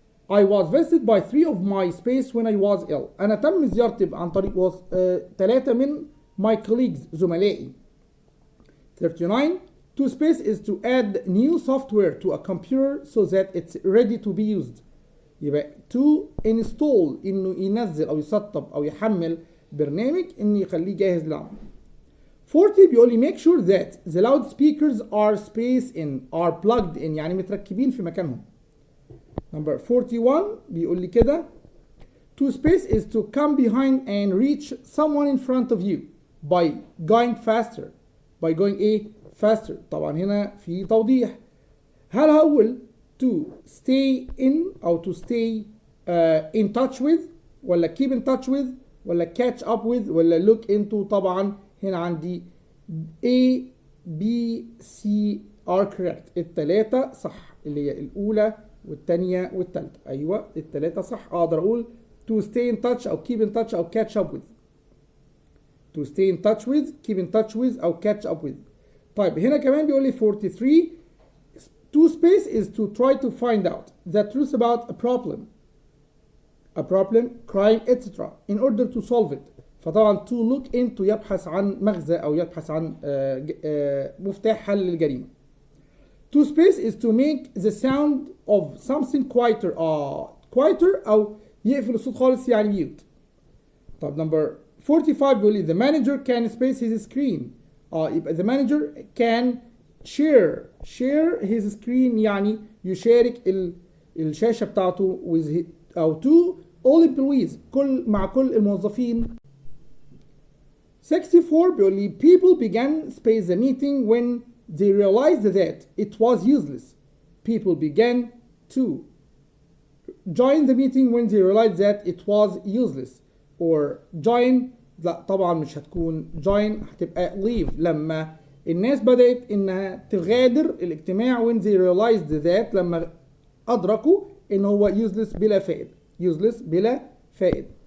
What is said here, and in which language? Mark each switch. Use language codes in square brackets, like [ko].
[en] I was visited by 3 of my space when I was ill. [ar] أنا تم زيارتي عن طريق 3 من [en] my colleagues [ar] زملائي. [en] 39 To space is to add new software to a computer so that it's ready to be used. [ar] يبقى [en] to install [ar] إنه ينزل أو يسطب أو يحمل برنامج إنه يخليه جاهز للعمل. [en] 40 [ar] بيقول لي [en] make sure that the loudspeakers are spaced in are plugged in [ar] يعني متركبين في مكانهم. [en] Number 41 [ar] بيقول لي كده [en] to space is to come behind and reach someone in front of you by going faster. by going faster. [ar] طبعا هنا في توضيح. [en] هل هقول to stay in أو to stay in touch with ولا keep in touch with ولا catch up with ولا look into؟ [ar] طبعا هنا عندي [en] A B C are correct. [ar] التلاتة صح اللي هي الأولى والتانية والتالتة. أيوة التلاتة صح. أقدر أقول [en] to stay in touch أو keep in touch أو catch up with. to stay in touch with, keep in touch with أو catch up with. [ar] طيب هنا كمان بيقول لي [en] 43 to space is to try to find out the truth about a problem, crime, etc. in order to solve it. [ar] فطبعا [en] to look into [ar] يبحث عن مغزى أو يبحث عن مفتاح حل للجريمة. [en] To space is to make the sound of something quieter. [ar] quieter أو يقفل الصوت خالص يعني mute. [en] طب number 45 [ar] بيقول لي [en] the manager can space his screen. يبقى the manager can share his screen [ar] يعني يشارك الشاشة بتاعته [en] with أو to all employees [ar] مع كل الموظفين. [en] 64 [ar] بيقول لي [en] people began space the meeting when they realized that it was useless. People began to join the meeting when they realized that it was useless. [ar] or join لا طبعا مش هتكون join هتبقى leave لما الناس بدأت انها تغادر الاجتماع [en] when they realized that [ar] لما ادركوا ان هو useless بلا فائدة. useless بلا فائدة.